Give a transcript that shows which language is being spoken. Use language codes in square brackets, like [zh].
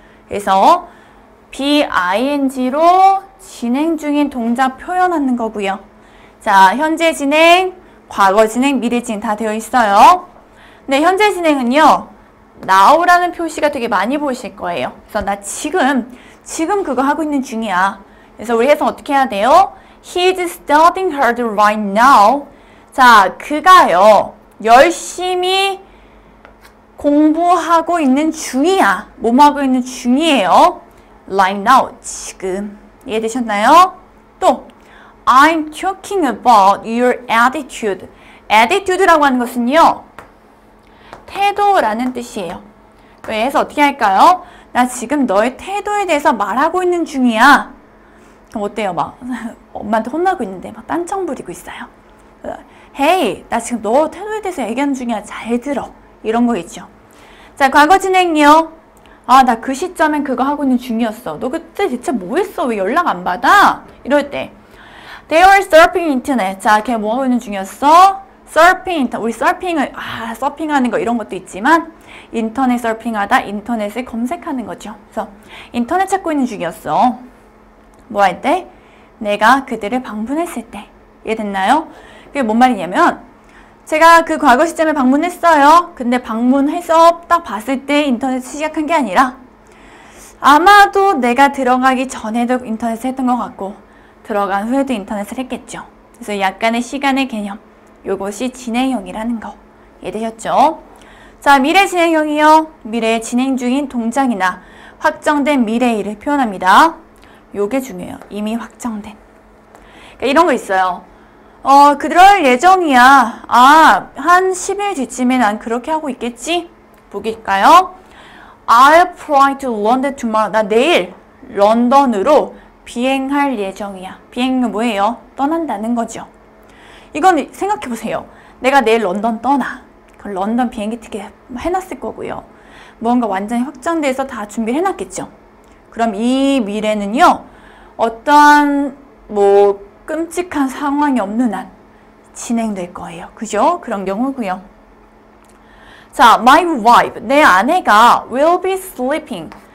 [ko] 그래서 BING로 진행 중인 동작 표현하는 거고요. 자, 현재 진행, 과거 진행, 미래 진행 다 되어 있어요. 근데 현재 진행은요. now라는 표시가 되게 많이 보이실 거예요. 그래서 나 지금 그거 하고 있는 중이야. 그래서 우리 해석 어떻게 해야 돼요? [en] He is studying hard right now. [ko] 자, 그가요. 열심히 공부하고 있는 중이야. 뭐뭐 하고 있는 중이에요. [en] Right now. [ko] 지금. 이해되셨나요? [en] 또 I'm talking about your attitude. [ko] attitude라고 하는 것은요. 태도라는 뜻이에요. 그래서 어떻게 할까요? 나 지금 너의 태도에 대해서 말하고 있는 중이야. 그럼 어때요? 막 엄마한테 혼나고 있는데 막 딴청 부리고 있어요. Hey, 나 지금 너 태도에 대해서 얘기하는 중이야. 잘 들어. 이런 거 있죠. 자, 과거 진행이요. 나 그 시점엔 그거 하고 있는 중이었어. 너 그때 대체 뭐 했어? 왜 연락 안 받아? 이럴 때 [en] They were surfing internet. [ko] 자, 걔 뭐 하고 있는 중이었어? surfing, 우리 서핑을 서핑하는 거 이런 것도 있지만 인터넷 서핑하다, 인터넷을 검색하는 거죠. 그래서 인터넷 찾고 있는 중이었어. 뭐 할 때? 내가 그들을 방문했을 때. 이해됐나요? 그게 뭔 말이냐면 제가 그 과거 시점에 방문했어요. 근데 방문해서 딱 봤을 때 인터넷을 시작한 게 아니라 아마도 내가 들어가기 전에도 인터넷을 했던 것 같고 들어간 후에도 인터넷을 했겠죠. 그래서 약간의 시간의 개념. 요것이 진행형이라는 거. 이해되셨죠? 자, 미래 진행형이요. 미래에 진행 중인 동작이나 확정된 미래의 일을 표현합니다. 요게 중요해요. 이미 확정된. 그러니까 이런 거 있어요. 그럴 예정이야. 한 10일 뒤쯤에 난 그렇게 하고 있겠지? 보기일까요? [en] I'll fly to London tomorrow. [ko] 나 내일 런던으로 비행할 예정이야. 비행은 뭐예요? 떠난다는 거죠. 이건 생각해보세요. 내가 내일 런던 떠나. 그럼 런던 비행기 티켓 해놨을 거고요. 뭔가 완전히 확정돼서 다 준비를 해놨겠죠. 그럼 이 미래는요. 어떠한 뭐 끔찍한 상황이 없는 한 진행될 거예요. 그죠? 그런 경우고요. [en] 자, my wife, [ko] 내 아내가 [en] will be sleeping.